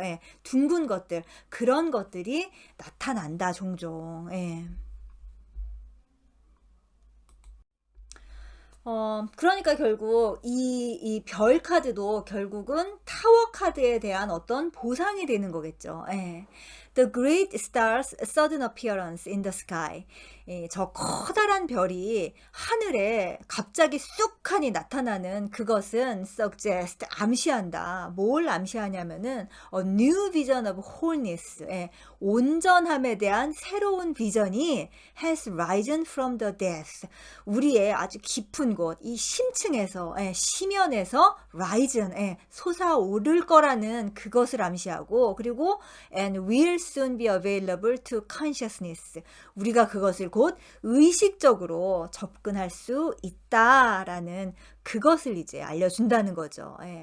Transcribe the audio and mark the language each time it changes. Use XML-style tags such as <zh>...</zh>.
<ko>예, 둥근 것들, 그런 것들이 나타난다, 종종. 예. 그러니까 결국 이 별 카드도 결국은 타워 카드에 대한 어떤 보상이 되는 거겠죠. 예.</ko> <en>The great star's sudden appearance in the sky.</en> <ko>저 커다란 별이 하늘에 갑자기 쑥하니 나타나는 그것은</ko> <en>suggest,</en> <ko>암시한다. 뭘 암시하냐면은</ko> <en>a new vision of wholeness.</en> <ko>예. 온전함에 대한 새로운 비전이</ko> <en>has risen from the depths.</en> <ko>우리의 아주 깊은 곳, 이 심층에서, 심연에서 risen, 솟아오를 거라는 그것을 암시하고, 그리고</ko> <en>and will soon be available to consciousness.</en> <ko>우리가 그것을 곧 의식적으로 접근할 수 있다라는 그것을 이제 알려준다는 거죠.</ko>